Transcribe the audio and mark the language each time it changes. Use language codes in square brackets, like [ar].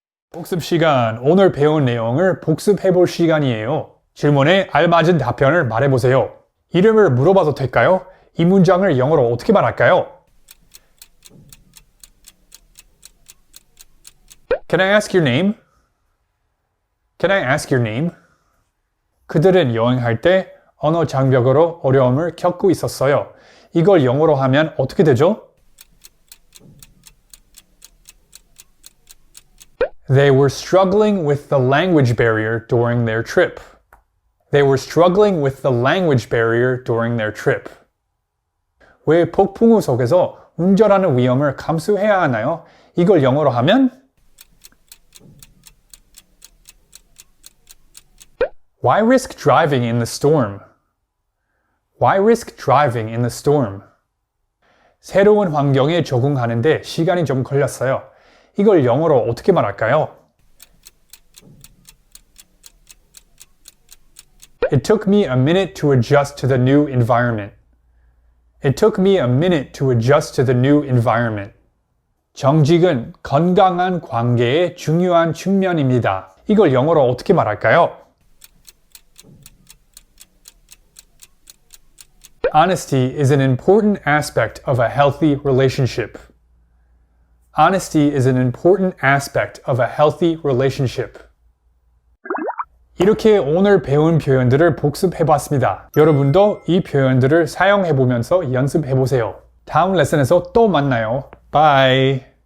[ko] 복습 시간, 오늘 배운 내용을 복습해 볼 시간이에요. 질문에 알맞은 답변을 말해보세요. 이름을 물어봐도 될까요? 이 문장을 영어로 어떻게 말할까요? [en] Can I ask your name? Can I ask your name? [ko] 그들은 여행할 때 언어 장벽으로 어려움을 겪고 있었어요. 이걸 영어로 하면 어떻게 되죠? [en] They were struggling with the language barrier during their trip. They were struggling with the language barrier during their trip. [ko] 왜 폭풍우 속에서 운전하는 위험을 감수해야 하나요? 이걸 영어로 하면 [en] Why risk driving in the storm? Why risk driving in the storm? [ko] 새로운 환경에 적응하는데 시간이 좀 걸렸어요. 이걸 영어로 어떻게 말할까요? [en] It took me a minute to adjust to the new environment. It took me a minute to adjust to the new environment. [ko] 정직은 건강한 관계의 중요한 측면입니다. 이걸 영어로 어떻게 말할까요? [en] Honesty is an important aspect of a healthy relationship. Honesty is an important aspect of a healthy relationship. [ko] 이렇게 오늘 배운 표현들을 복습해봤습니다. 여러분도 이 표현들을 사용해보면서 연습해보세요. 다음 레슨에서 또 만나요. [en] Bye!